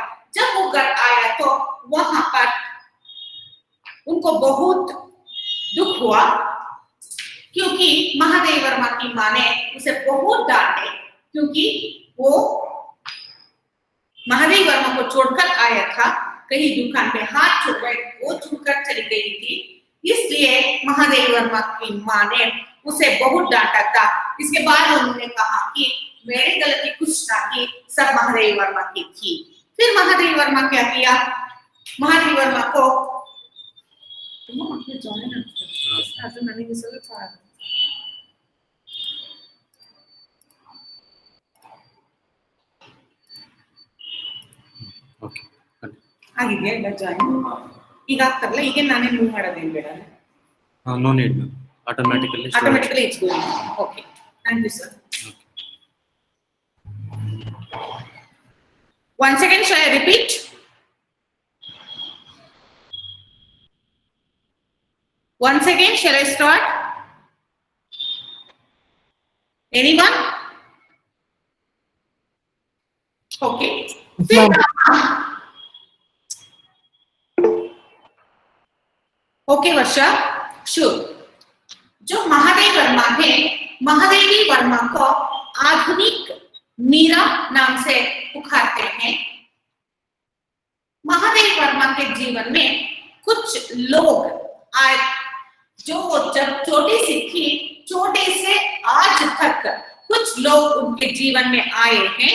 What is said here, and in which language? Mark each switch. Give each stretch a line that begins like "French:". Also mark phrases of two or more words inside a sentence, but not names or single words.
Hindi: जब वो घर आया तो वहां पर उनको बहुत दुख हुआ क्योंकि महादेव वर्मा की माँ ने उसे बहुत डांटे, क्योंकि वो महादेव वर्मा को छोड़कर आया था, कहीं दुकान पे हाथ छूकर चली गई थी, इसलिए महादेव वर्मा की माँ ने उसे बहुत डांटा था। इसके बाद उन्होंने कहा कि मेरी गलती कुछ ना थी, सब महादेव वर्मा की थी। फिर महादेव वर्मा क्या किया, महादेव वर्मा को
Kannada: ಓಕೆ ಆಗಿದೆಯಾ ಇಲ್ಲ ಜಾಯಿನ್ ಈಗ ಆಗ್ತಾರಲ್ಲ, ಈಗ ನಾನೇ ಮೂವ್ ಮಾಡೋದೇನು ಬೇಡ,
English: no need ma'am, automatically It's going. Okay, thank you sir. Once again, shall I repeat? Once again, shall I start? Anyone? Okay. Okay Varsha, sure.
Hindi: जो महादेव वर्मा है, महादेवी वर्मा को आधुनिक मीरा नाम से पुकारते हैं. महादेव वर्मा के जीवन में कुछ लोग आए जो जब छोटी सी थी, छोटे से आज तक कुछ लोग उनके जीवन में आए हैं.